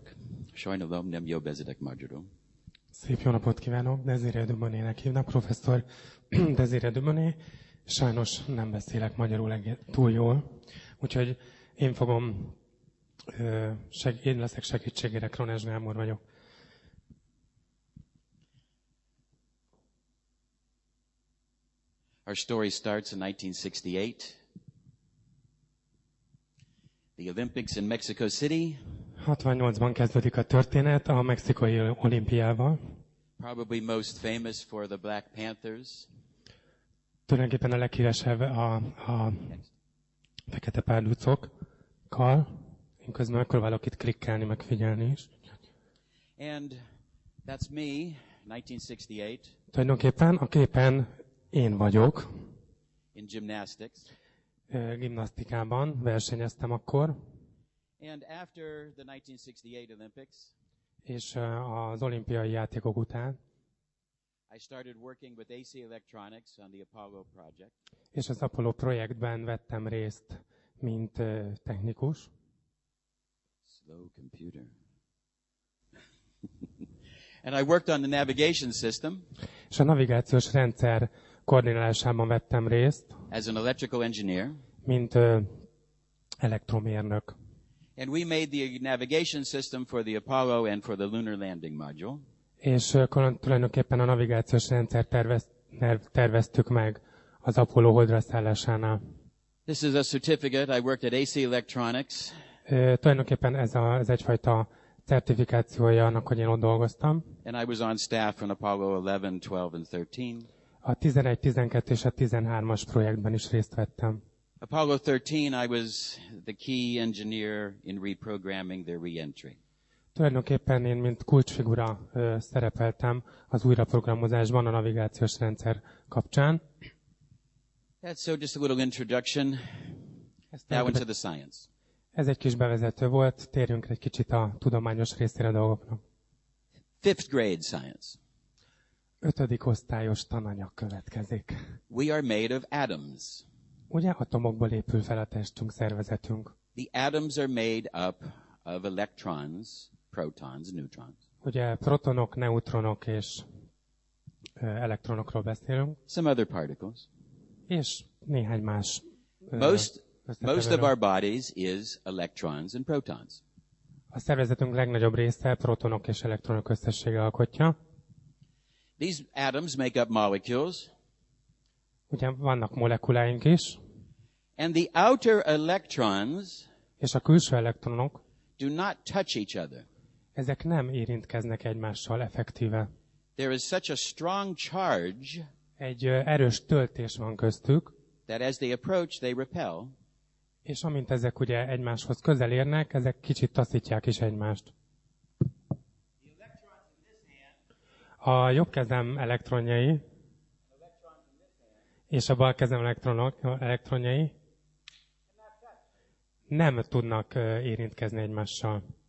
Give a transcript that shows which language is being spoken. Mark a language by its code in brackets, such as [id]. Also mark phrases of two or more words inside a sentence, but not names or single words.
[hu] Sajnálom, nem jól beszélek magyarul. Szép jó napot kívánok! Desiree Dubonnet-nek hívnak, professzor Desiree Dubonnet. Sajnos nem beszélek magyarul túl jól, úgyhogy én leszek segítségére, Krones Gábor vagyok. [en] Our story starts in 1968. The Olympics in Mexico City. [hu] 68-ban kezdődik a történet a mexikai olimpiával. [en] Probably most famous for the Black Panthers. [hu] Tulajdonképpen a leghíresebb a fekete párducokkal. Én közben megpróbálok itt klikkelni, meg figyelni is. [en] And that's me, 1968. [hu] Tulajdonképpen a képen én vagyok. [en] In gymnastics. [hu] Gimnasztikában versenyeztem akkor. [en] And after the 1968 Olympics. [hu] És az olimpiai játékok után. [en] I started working with AC Electronics on the Apollo project. [hu] És az Apollo projektben vettem részt, mint technikus. [en] Slow computer. And I worked on the navigation system. [hu] És a navigációs rendszer koordinálásában vettem részt. [en] As an electrical engineer. [hu] Mint elektromérnök. [en] And we made the navigation system for the Apollo and for the lunar landing module. [hu] És tulajdonképpen a navigációs rendszer terveztük meg az Apollo holdra szállásánál. [en] This is a certificate. I worked at AC Electronics. [hu] Tulajdonképpen ez egyfajta certifikációja annak, hogy én ott dolgoztam. [en] And I was on staff on Apollo 11, 12 and 13. [hu] A 11, 12 és a 13-as projektben is részt vettem. [en] Apollo 13, I was the key engineer in reprogramming their re-entry. [hu] Tulajdonképpen én, mint kulcsfigura szerepeltem az újraprogramozásban a navigációs rendszer kapcsán. [en] That's so just a little introduction. Now into the science. [hu] Ez egy kis bevezető volt, térjünk egy kicsit a tudományos részére a dolgoknak. [en] 5th grade science. [hu] 5. osztályos tananyag következik. [en] We are made of atoms. [hu] Ugye atomokból épül fel a testünk, szervezetünk. [en] The atoms are made up of electrons, protons, neutrons. [hu] Ugye protonok, neutronok és elektronokról beszélünk. [en] Some other particles. [hu] És néhány más. [en] Most of our bodies is electrons and protons. [hu] A szervezetünk legnagyobb része protonok és elektronok összessége alkotja. [en] These atoms make up molecules. [hu] Ugye vannak molekuláink is. [en] And the outer electrons [hu] és a külső elektronok [en] do not touch each other. [hu] Ezek nem érintkeznek egymással effektíve. [en] There is such a strong charge. [hu] Egy erős töltés van köztük. [en] That as they approach, they repel. [hu] És amint ezek ugye egymáshoz közel érnek, ezek kicsit taszítják is egymást. A jobb kezem elektronjai és a bal kezem elektronjai nem tudnak érintkezni egymással.